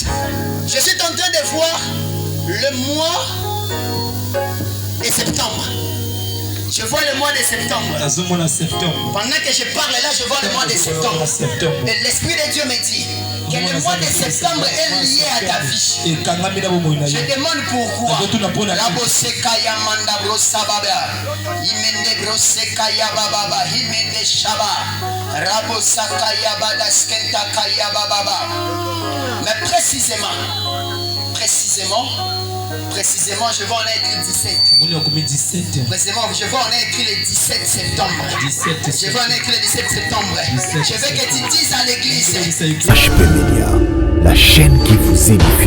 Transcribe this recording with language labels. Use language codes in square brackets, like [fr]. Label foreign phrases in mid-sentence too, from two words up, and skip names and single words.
[fr] Je suis en train de voir le mois de septembre. Je vois le mois de septembre. Pendant que je parle là, je vois le mois de septembre. Et l'Esprit de Dieu me dit que le mois de septembre est lié à ta vie. Je demande pourquoi. Rabosekaya manda brosababa. Imende brosekaya bababa. Imende shaba. Rabosakaya badaskenta bababa. Mais précisément, je vois en écrit 17. Précisément, je vois en écrit le 17 septembre. Je vois en écrit le 17 septembre. Je veux que tu dises à l'église. HP Media, la chaîne qui vous édifie.